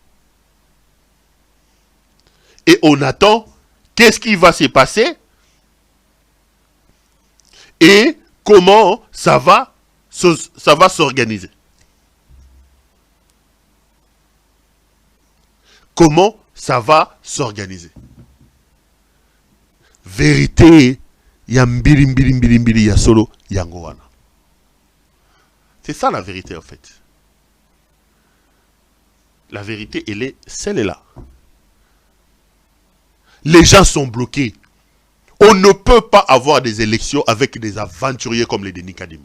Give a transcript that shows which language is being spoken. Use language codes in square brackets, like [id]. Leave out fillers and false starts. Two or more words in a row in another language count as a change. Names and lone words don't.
[fr] Et on attend qu'est-ce qui va se passer et comment ça va s'organiser. Comment ça va s'organiser. Vérité, [ln] ya mbiri ya solo yango wana. [fr] C'est ça la vérité en fait. La vérité, elle est celle-là. Les gens sont bloqués. On ne peut pas avoir des élections avec des aventuriers comme les Denis Kadima.